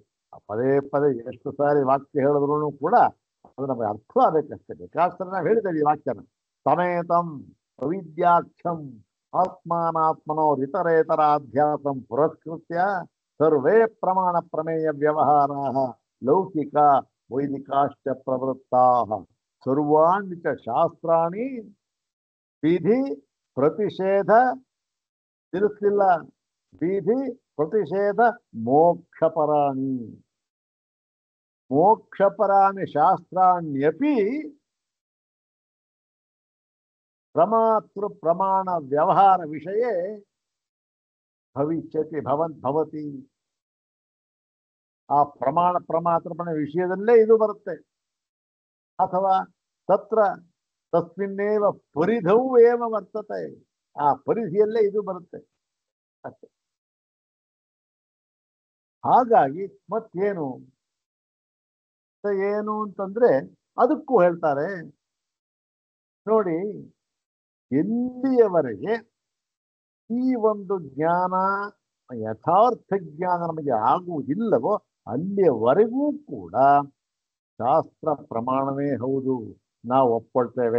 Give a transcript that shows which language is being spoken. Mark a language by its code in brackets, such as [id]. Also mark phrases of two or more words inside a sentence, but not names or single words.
[kn] ಪದೇ ಪದೇ ಎಷ್ಟು ಸಾರಿ ವಾಕ್ಯ ಹೇಳಿದ್ರು ಕೂಡ ಅದು ನಮಗೆ ಅರ್ಥ ಆಗಬೇಕಷ್ಟೇ. ಬೇಕಾದ್ರೆ ನಾವು ಹೇಳಿದ್ದೇವೆ ಈ ವಾಕ್ಯನ. [sa] ಸಮೇತಂ ಅವಿದ್ಯಾಖ್ಯಂ ಆತ್ಮಾನಾತ್ಮನೋ ಇತರೇತರಾಧ್ಯಾಸಂ ಪುರಸ್ಕೃತ್ಯ ಸರ್ವೇ ಪ್ರಮಾಣ ಪ್ರಮೇಯ ವ್ಯವಹಾರಾಃ ಲೌಕಿಕ ವೈದಿಕಾಶ್ಚ ಪ್ರವೃತ್ತಾಃ ಸರ್ವಾಣಿ ಚ ಶಾಸ್ತ್ರಾಣಿ ವಿಧಿ ಪ್ರತಿಷೇಧ ತಿಳಿಸ್ಲಿಲ್ಲ, ವಿಧಿ ಪ್ರತಿಷೇಧ ಮೋಕ್ಷಪರಾಣಿ ಮೋಕ್ಷಪರಾಣಿ ಶಾಸ್ತ್ರಾಣ್ಯಪಿ ಪ್ರಮಾತೃ ಪ್ರಮಾಣ ವ್ಯವಹಾರ ವಿಷಯ ಭವಿಷ್ಯತಿ ಭವತಿ. [kn] ಆ ಪ್ರಮಾಣ ಪ್ರಮಾತೃಪಣ ವಿಷಯದಲ್ಲೇ ಇದು ಬರುತ್ತೆ. [sa] ಅಥವಾ ತತ್ರ ತಸ್ಮಿನ್ನೇವ ಪರಿಧೌ ಏವ ವರ್ತತೆ, [kn] ಆ ಪರಿಧಿಯಲ್ಲೇ ಇದು ಬರುತ್ತೆ ಅಷ್ಟೇ. ಹಾಗಾಗಿ ಮತ್ತೇನು ಏನು ಅಂತಂದ್ರೆ ಅದಕ್ಕೂ ಹೇಳ್ತಾರೆ ನೋಡಿ, ಎಲ್ಲಿಯವರೆಗೆ ಈ ಒಂದು ಜ್ಞಾನ ಯಥಾರ್ಥ ಜ್ಞಾನ ನಮಗೆ ಆಗುವುದಿಲ್ಲವೋ ಅಲ್ಲಿಯವರೆಗೂ ಕೂಡ ಶಾಸ್ತ್ರ ಪ್ರಮಾಣವೇ ಹೌದು, ನಾವು ಒಪ್ಕೊಳ್ತೇವೆ.